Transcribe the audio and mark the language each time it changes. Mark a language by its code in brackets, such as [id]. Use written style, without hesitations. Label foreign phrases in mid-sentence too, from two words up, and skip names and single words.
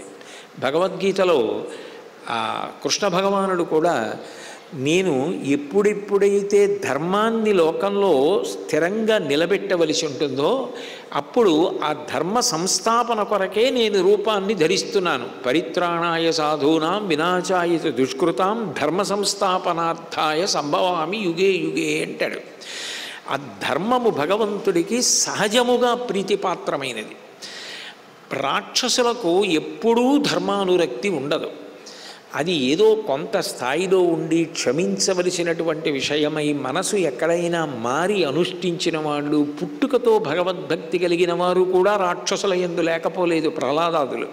[te] భగవద్గీతలో కృష్ణ భగవానుడు కూడా నేను ఎప్పుడెప్పుడైతే ధర్మాన్ని లోకంలో స్థిరంగా నిలబెట్టవలసి ఉంటుందో అప్పుడు ఆ ధర్మ సంస్థాపన కొరకే నేను రూపాన్ని ధరిస్తున్నాను. [sa] పరిత్రాణాయ సాధూనాం వినాశాయ దుష్కృతాం ధర్మ సంస్థాపనార్థాయ సంభవామి యుగే యుగే అంటాడు. [te] ఆ ధర్మము భగవంతుడికి సహజముగా ప్రీతిపాత్రమైనది. రాక్షసులకు ఎప్పుడూ ధర్మానురక్తి ఉండదు. అది ఏదో కొంత స్థాయిలో ఉండి క్షమించవలసినటువంటి విషయమై మనసు ఎక్కడైనా మారి అనుష్ఠించిన వాళ్ళు, పుట్టుకతో భగవద్భక్తి కలిగిన వారు కూడా రాక్షసుల యందు లేకపోలేదు ప్రహ్లాదాదులు.